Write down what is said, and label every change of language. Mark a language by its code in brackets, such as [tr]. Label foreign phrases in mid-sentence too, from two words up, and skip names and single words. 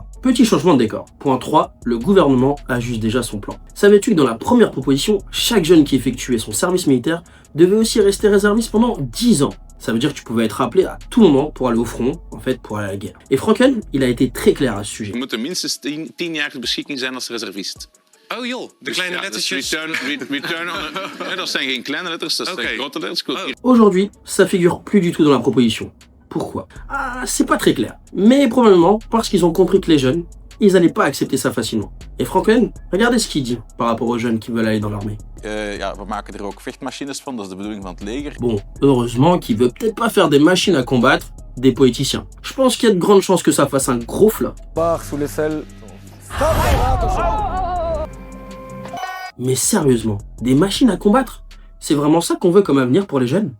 [fr] Petit changement de décor. Point 3, le gouvernement ajuste déjà son plan. Savais-tu que dans la première proposition, chaque jeune qui effectuait son service militaire devait aussi rester réserviste pendant 10 ans? Ça veut dire que tu pouvais être appelé à tout moment pour aller au front, en fait, pour aller à la guerre. Et Franken, il a été très clair à ce sujet. [nl] Je moet minstens 10 jaar ter beschikking zijn als reservist. Oh joh, de kleine lettertjes. [en] Return on... [nl] dat zijn geen kleine letters, dat zijn grote letters. [fr] Aujourd'hui, ça figure plus du tout dans la proposition. Pourquoi? Ah, c'est pas très clair. Mais probablement parce qu'ils ont compris que les jeunes, ils allaient pas accepter ça facilement. Et Franklin, regardez ce qu'il dit par rapport aux jeunes qui veulent aller dans l'armée. [nl] Ja, we maken er ook vechtmachines van, dat is de bedoeling van het leger. [fr] Bon, heureusement qu'il veut peut-être pas faire des machines à combattre, des poéticiens. Je pense qu'il y a de grandes chances que ça fasse un gros flop. Part sous l'aisselle. Mais sérieusement, des machines à combattre? C'est vraiment ça qu'on veut comme avenir pour les jeunes?